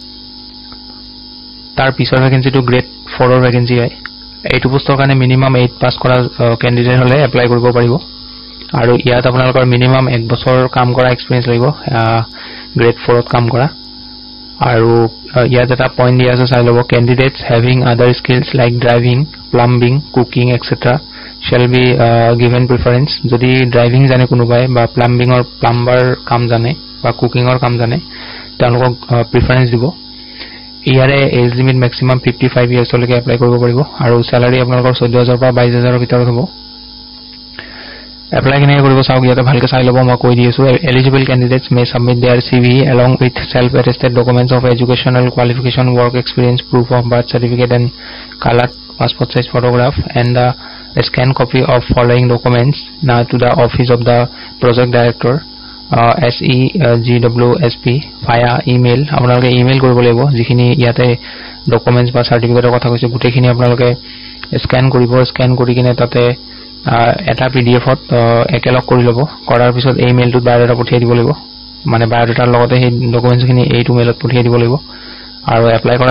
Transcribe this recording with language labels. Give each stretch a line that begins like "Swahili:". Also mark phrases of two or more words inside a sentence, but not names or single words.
Assamese: তাৰ পিছৰ
English: vacancy two grade 4
Assamese: ৰ ভেকেন্সি হয় এইটো পোষ্টৰ কাৰণে মিনিমাম 8 পাস কৰা ক্যান্ডিডেট হলে এপ্লাই কৰিব পাৰিব আৰু ইয়াত আপোনালোকৰ মিনিমাম 1 বছৰ কাম কৰা এক্সপেৰিয়েন্স লাগিব গ্ৰেড 4 ত কাম কৰা আৰু ইয়াত এটা পইণ্ট দিয়া আছে চাই লব
English: candidates having other skills like driving plumbing cooking etc shall be given preference
Assamese: যদি ড্ৰাইভিং জানে কোনোবাই বা প্লাম্বিংৰ প্লাম্বাৰ কাম জানে বা কুকিংৰ কাম জানে তেওঁলোকক প্ৰিফাৰেন্স দিব ইয়াৰে
English: age limit maximum 55 yearsলৈকে
Assamese: এপ্লাই কৰিব পাৰিব আৰু স্যালাৰি আপোনালোকৰ 14000 পৰা 22000 ৰ ভিতৰত হ'ব এপ্লাই কেনে কৰিব চাওক ইয়াতে ভালকে চাই লব মই কৈ দিছো
English: eligible candidates may submit their CV along with self attested documents of educational qualification work experience proof of birth certificate and colored passport size photograph and a scanned copy of following documents now to the office of the project director
Assamese: SEGWSP
English: via email
Assamese: আপোনালোকে ইমেইল কৰিব লাগিব যিখিনি ইয়াতে ডকুমেন্টস বা সাৰ্টিফিকেটৰ কথা কৈছে গুটেখিনি আপোনালোকে স্ক্যান কৰিব স্ক্যান কৰি কিনে তাতে এটা PDF ত একেলগ কৰি লব কৰাৰ পিছত এই মেইলটোত বায়োডাটা পঠিয়াই দিব লাগিব মানে বায়োডাটাৰ লগতে সেই ডকুমেন্টস খিনি এইটো মেইলত পঠিয়াই দিব লাগিব আৰু এপ্লাই কৰাৰ